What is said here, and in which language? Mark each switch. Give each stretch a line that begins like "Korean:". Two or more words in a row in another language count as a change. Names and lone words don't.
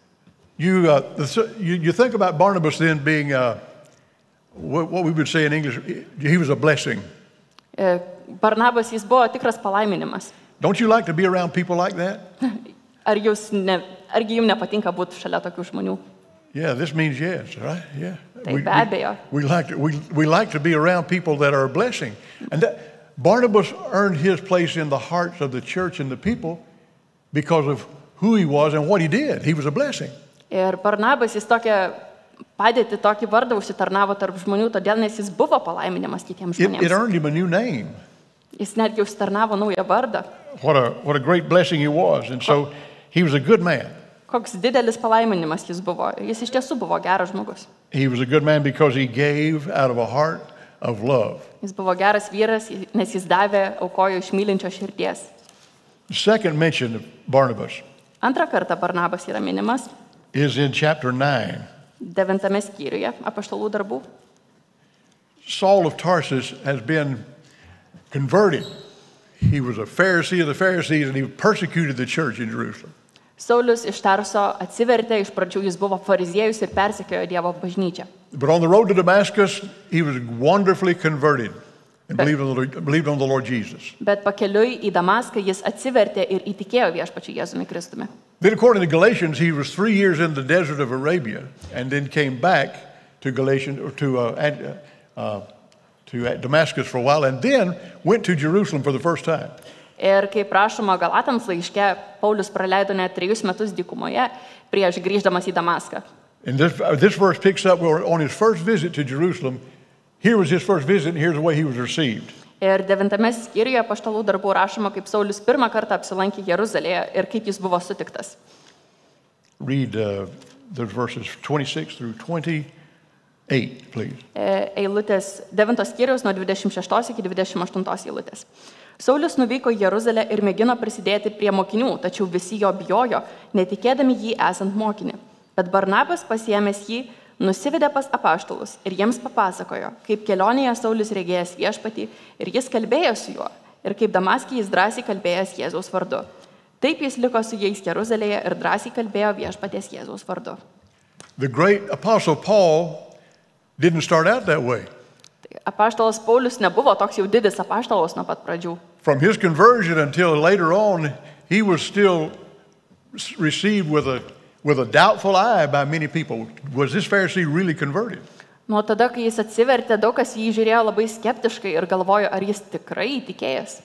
English: You think about Barnabas then being what we would say in English, he was a blessing. Barnabas,
Lithuanian: jis buvo tikras palaiminimas.
English: Don't you like to be around people like that?
Lithuanian: Argi jums nepatinka būti šalia tokių žmonių?
English: Yeah, this means yes, right? Yeah.
Lithuanian: Tai be abejo.
English: We like to be around people that are a blessing. And Barnabas earned his place in the hearts of the church and the people because of who he was and what he did. He was a blessing.
Lithuanian: Ir Barnabas, jis tokią padėtį, tokį vardą užsitarnavo tarp žmonių, todėl nes jis buvo palaiminimas kitiems
English: It
Lithuanian: žmonėms.
English: earned him a new name.
Lithuanian: Jis netgi užsitarnavo naują vardą.
English: What a great blessing he was. And so he was a good man.
Lithuanian: Koks didelis palaiminimas jis buvo. Jis iš tiesų buvo geras žmogus.
English: He was a good man because he gave out of a heart of love.
Lithuanian: Jis buvo geras vyras, nes jis davė, aukojo iš mylinčio širdies.
English: The second mention of Barnabas
Lithuanian: Antrą kartą Barnabas yra minimas
English: is in chapter 9.
Lithuanian: 9 skyriuje apaštalų darbų.
English: Saul of Tarsus has been converted. He was a Pharisee of the Pharisees, and he persecuted the church in Jerusalem.
Lithuanian: Saulius iš Tarso atsivertė, iš pradžių jis buvo fariziejus ir persekiojo Dievo bažnyčią.
English: But on the road to Damascus, he was wonderfully converted and believed on the Lord Jesus.
Lithuanian: Bet pakeliui į Damaską jis atsivertė ir įtikėjo viešpačiu Jėzumi Kristumi.
English: Then according to Galatians, he was 3 years in the desert of Arabia and then came back to Damascus for a while and then went to Jerusalem for the first time.
Lithuanian: Ir kaip rašoma Galatams laiške, Paulius praleido net 3 metus dykumoje prieš grįždamas į Damaską.
English: And this verse picks up where on his first visit to Jerusalem, here was his first visit and here's the way he was received.
Lithuanian: Ir 9 skyriuje apaštalų darbų rašoma, kaip Saulius pirmą kartą apsilankė Jeruzalėje ir kaip jis buvo sutiktas.
English: Read those verses 26 through 28, please.
Lithuanian: Eilutės 9 skyriaus nuo 26 iki 28 eilutės. Saulius nuvyko į Jeruzalę ir mėgino prisidėti prie mokinių, tačiau visi jo bijojo, netikėdami jį esant mokinį. Bet Barnabas pasiėmęs jį, nusivedė pas apaštalus ir jiems papasakojo, kaip kelionėje Saulius regėjęs viešpatį ir jis kalbėjo su juo, ir kaip Damaske jis drąsiai kalbėjęs Jėzaus vardu. Taip jis liko su jais Jeruzalėje ir drąsiai kalbėjo viešpaties Jėzaus vardu.
English: The great apostle Paul didn't start out that way.
Lithuanian: Apaštalas Paulius nebuvo toks jau didis apaštalas nuo pat pradžių.
English: From his conversion until later on, he was still received with a doubtful eye by many people. Was this Pharisee really converted?
Lithuanian: Nuo tada, kai jis atsivertė, daug kas jį žiūrėjo labai skeptiškai ir galvojo, ar jis tikrai įtikėjęs.